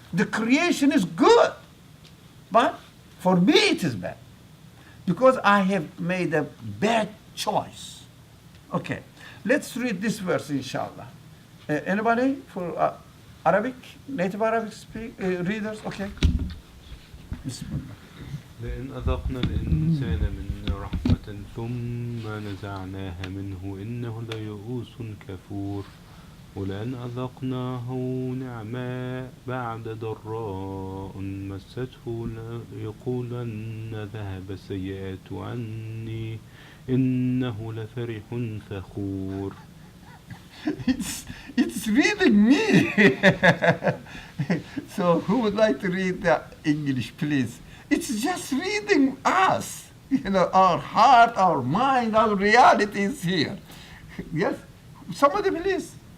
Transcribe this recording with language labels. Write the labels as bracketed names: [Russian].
[English] The creation is good, but for me it is bad because I have made a bad choice. Okay, let's read this verse, inshallah. Anybody for Arabic, native Arabic readers? Okay. Bismillah. [Arabic] لئن أذقنا الإنسان منا رحمة ثم نزعناها منه إنه ليئوس كفور ولئن أذقناه نعماء بعد ضراء مسته ليقولن ذهب السيئات عني إنه لفرح فخور. [English] It's reading me. So who would like to read the English, please? It's just reading us. You know, our heart, our mind, our reality is here. Yes? Somebody please.